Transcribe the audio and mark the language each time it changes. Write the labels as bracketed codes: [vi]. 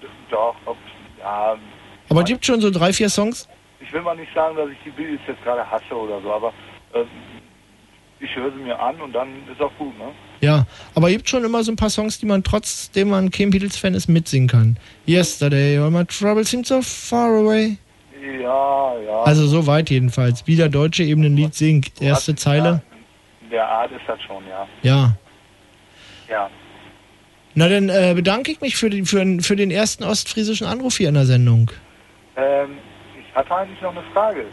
[de] Doch, ob, ja. Aber es gibt schon so 3-4 Songs. Ich will mal nicht sagen, dass ich die Beatles jetzt gerade hasse oder so, aber ich höre sie mir an und dann ist auch gut, ne? Ja, aber gibt schon immer so ein paar Songs, die man trotzdem man kein Beatles-Fan ist, mitsingen kann. [en] Yesterday, all my troubles seem so far away. [de] Ja, ja. Also so weit jedenfalls. Wie der deutsche eben ein Lied singt, erste Zeile. Der Art ist das schon, ja. Ja. Ja. Na, dann bedanke ich mich für den ersten ostfriesischen Anruf hier in der Sendung. Ich hatte eigentlich noch eine Frage.